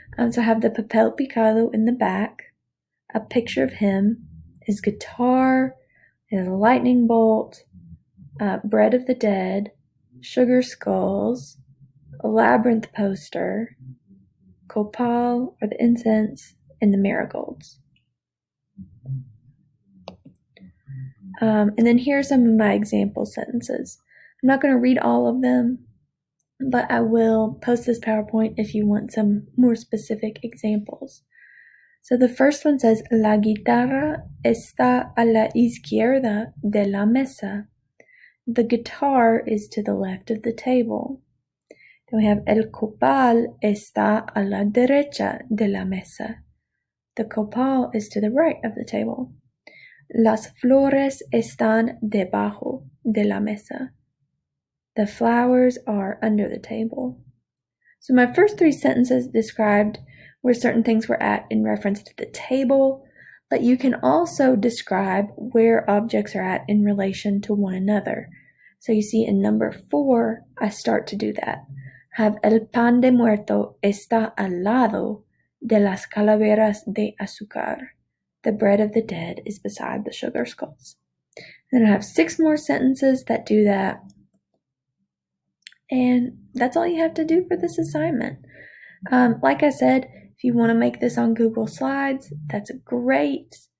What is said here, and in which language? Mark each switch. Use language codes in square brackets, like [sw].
[en] So I have the papel picado in the back, a picture of him, his guitar, his lightning bolt, bread of the dead, sugar skulls, a labyrinth poster, copal or the incense, and the marigolds. And then here are some of my example sentences. I'm not going to read all of them, but I will post this PowerPoint if you want some more specific examples. [es] So the first one says, La guitarra está a la izquierda de la mesa. [en] The guitar is to the left of the table. [es] Then we have, El copal está a la derecha de la mesa. [en] The copal is to the right of the table. [es] Las flores están debajo de la mesa. [en] The flowers are under the table. So my first 3 sentences described where certain things were at in reference to the table, but you can also describe where objects are at in relation to one another. So you see in number 4, I start to do that. [es] Have el pan de muerto está al lado de las calaveras de azúcar. [en] The bread of the dead is beside the sugar skulls. Then I have 6 more sentences that do that. And that's all you have to do for this assignment. Like I said, if you want to make this on Google Slides, that's great.